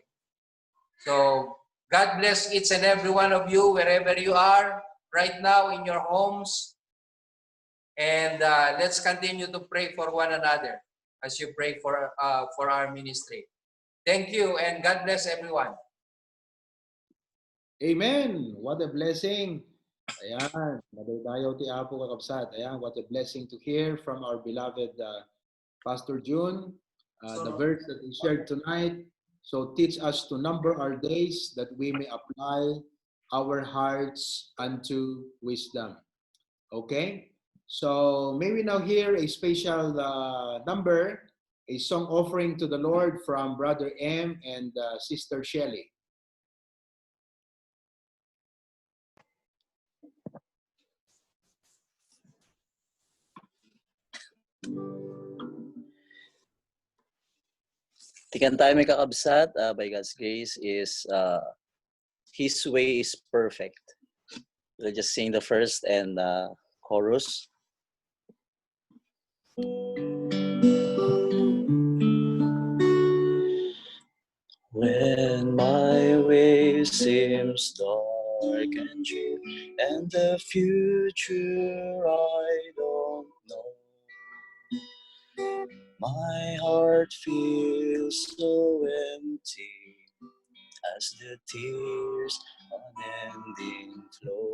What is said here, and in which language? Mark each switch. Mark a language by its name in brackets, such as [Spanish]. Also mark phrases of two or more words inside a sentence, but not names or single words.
[English] So God bless each and every one of you wherever you are right now in your homes. And let's continue to pray for one another as you pray for our ministry. Thank you and God bless everyone. Amen. What a blessing. [Iloko] Ayan. Madaydayaw ti Apo kakabsat. Ayan. [English] What a blessing to hear from our beloved Pastor June. The verse that he shared tonight. So teach us to number our days that we may apply our hearts unto wisdom. Okay? So may we now hear a special number, a song offering to the Lord from Brother M and Sister Shelley. [Iloko] Tikan tayo may kakabsat by God's grace is His way is perfect. [English] We'll just sing the first and chorus. When my way seems dark and drear, and the future I don't know, my heart feels so empty as the tears unending flow.